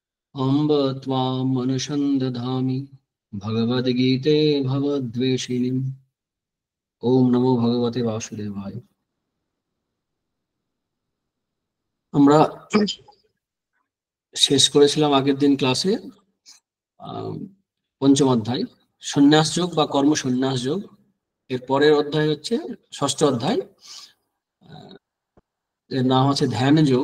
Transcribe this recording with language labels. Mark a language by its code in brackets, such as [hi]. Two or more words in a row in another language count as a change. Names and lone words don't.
[sa] अम्ब त्वाम् अनुसन्दधामि भगवद्गीते भवद्वेषिणीम्। ओम नमो भगवते वासुदेवाय। [bn] আমরা শেষ করেছিলাম আগের দিন ক্লাসে পঞ্চম অধ্যায় সন্ন্যাস যোগ বা কর্ম সন্ন্যাস যোগ। এর পরের অধ্যায় হচ্ছে ষষ্ঠ অধ্যায়, এর নাম হচ্ছে ধ্যান যোগ।